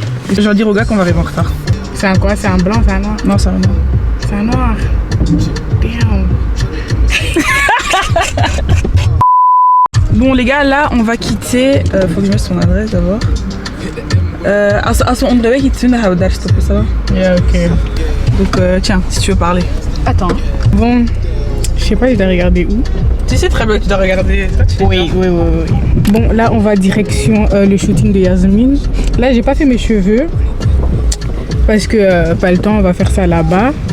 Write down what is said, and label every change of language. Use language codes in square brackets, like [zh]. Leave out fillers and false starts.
[fr] Je vais dire au gars qu'on va arriver en retard. C'est un quoi? C'est un blanc, c'est un noir? Non, c'est un noir. C'est un noir. Damn. Bon les gars, là on va quitter. Faut que je mette son adresse d'abord. [nl] Als we onderweg iets doen, dan gaan we daar stoppen, [fr] ça va? [en] Yeah, ok. [fr] Donc tiens, si tu veux parler. Attends. Bon, je sais pas, je dois regarder où. Tu sais très bien que tu dois regarder. Oui. Bon, là on va direction le shooting de Yasmine. Là j'ai pas fait mes cheveux parce que pas le temps, on va faire ça là-bas.